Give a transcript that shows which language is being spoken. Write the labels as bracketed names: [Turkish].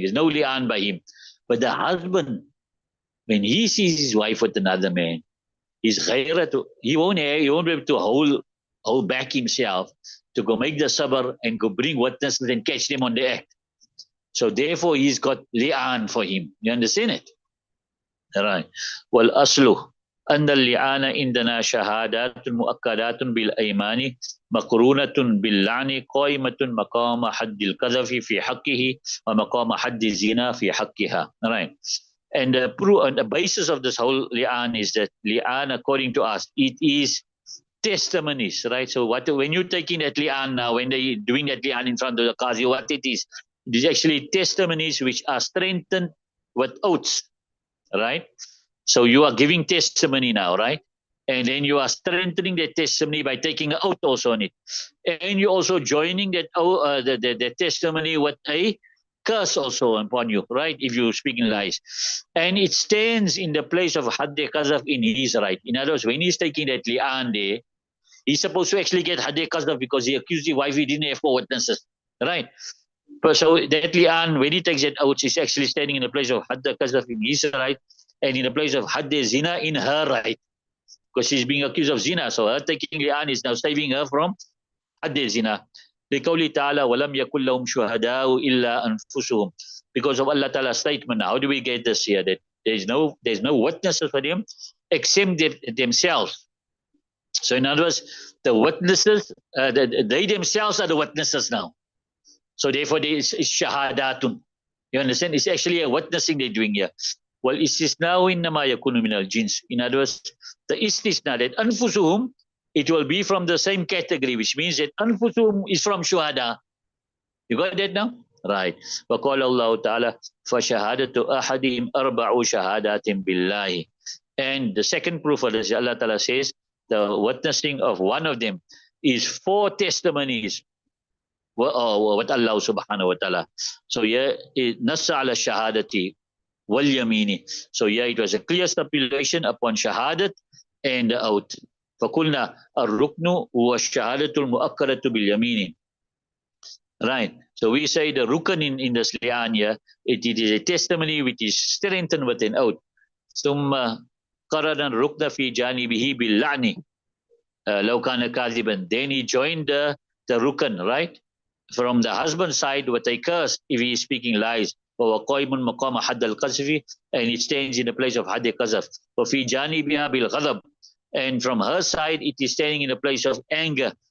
[English] There's no li'an by him. But the husband, when he sees his wife with another man, his ghairat, he won't be able to hold back himself to go make the sabr and go bring witnesses and catch them on the act. So therefore he's got li'an for him. You understand it? Right. [Arabic] Well, aslu أن اللعان عندنا شهادات مؤكدات بالأيمان مقرونة باللعن قائمة مقام حد القذف في حقه ومقام حد الزنا في حقها. Right. [English] And the basis of this whole li'an is that li'an, according to us, it is testimonies, right? So when you're taking that li'an now, when they're doing that li'an in front of the qazi, what it is actually testimonies which are strengthened with oaths, right? So you are giving testimony now, right? And then you are strengthening that testimony by taking an oath also on it. And you're also joining that the testimony with a curse also upon you, right? If you speak in lies. And it stands in the place of Hadde Qazaf in his right. In other words, when he's taking that li'an there, he's supposed to actually get Hadde Qazaf because he accused his wife, he didn't have four witnesses, right? But so that li'an, when he takes that out, he's actually standing in the place of Hadde Qazaf in his right and in the place of Hadde Zina in her right. Because she's being accused of zina. So her taking li'an is now saving her from Hadde Zina. [Arabic] لقوله تعالى ولم يكن لهم شهداء إلا أنفسهم. [English] Because of Allah Ta'ala's statement. How do we get this here? That there's no witnesses for them except themselves. So in other words, the witnesses, they themselves are the witnesses now. So therefore, there is shahadatun. You understand? It's actually a witnessing they're doing here. Well, [Arabic] istisna'u innama yakunu min al-jins. [English] In other words, the istisna, that anfusuhum, it will be from the same category, which means that anfusuhum is from shuhada. You got that now? Right. [Arabic] وقال الله تعالى فشهادة أحدهم أربع شهادات بالله. [English] And the second proof of this, Allah Ta'ala says, the witnessing of one of them is 4 testimonies with Allah subhanahu wa ta'ala. So here, [Arabic] nassa ala shahadati wal yamini. [English] So here it was a clear stipulation upon shahadat and the oath. [Arabic] فَقُلْنَا الرُّكْنُ هُوَ الشَّهَادَةُ الْمُؤَكَّدَةُ بِالْيَمِينِ. Right. [English] So we say the rukn in this li'an here, it is a testimony which is strengthened with an oath. [Arabic] ثم قرن الركن في جانبه باللعن لو كان كاذبا. [English] Then he joined the rukn, right, from the husband's side with a curse if he is speaking lies. [Arabic] وهو قائم مقام حد القذف, [English] and it stands in the place of [Arabic] حد القذف. وفي جانبها بالغضب, [English] and from her side it is standing in the place of anger.